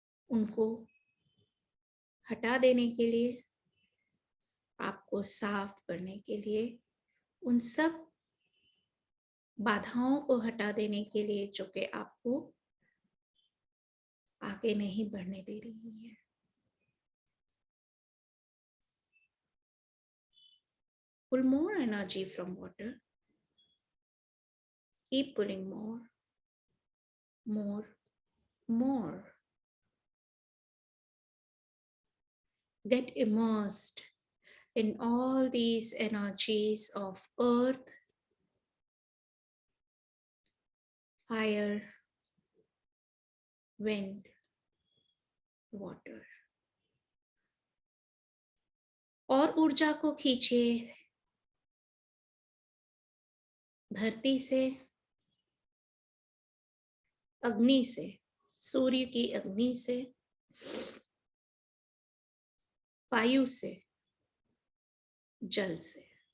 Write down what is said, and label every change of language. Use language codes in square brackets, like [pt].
[hi] उनको हटा देने के लिए, आपको साफ करने के लिए, उन सब बाधाओं को हटा देने के लिए जो कि आपको आगे नहीं बढ़ने दे रही है। [en] Pull more energy from water. Keep pulling more, more, more. Get immersed in all these energies of earth, fire, wind, water. [hi] और ऊर्जा को खींचिए धरती से, अग्नि से, सूर्य की अग्नि से, वायु से, जल से।